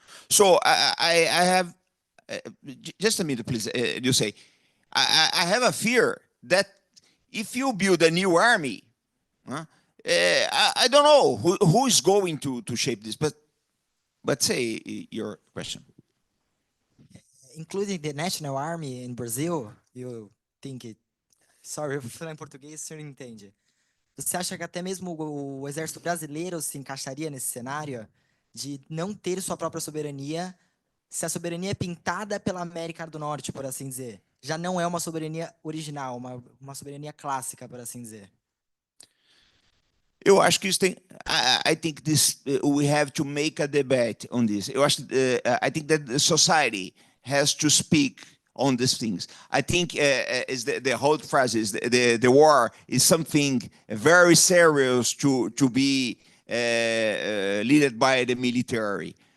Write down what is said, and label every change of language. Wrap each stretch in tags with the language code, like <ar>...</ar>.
<en>So I have, just a minute, please, you say, I have a fear that if you build a new army, I don't know who is going to shape this, but say your question. Including the national army in Brazil, you think it... Sorry,</en> <pt>eu vou falar em português, o senhor entende. Você acha que até mesmo o exército brasileiro se encaixaria nesse cenário de não ter sua própria soberania, se a soberania é pintada pela América do Norte, por assim dizer? Já não é uma soberania original, uma soberania clássica, por assim dizer. Eu acho que isso tem.</pt> <en>I think this we have to make a debate on this.</en> <pt>Eu acho.</pt> <en>I think that the society has to speak on these things. I think is the whole phrase is the war is something very serious to be led by the military.</en>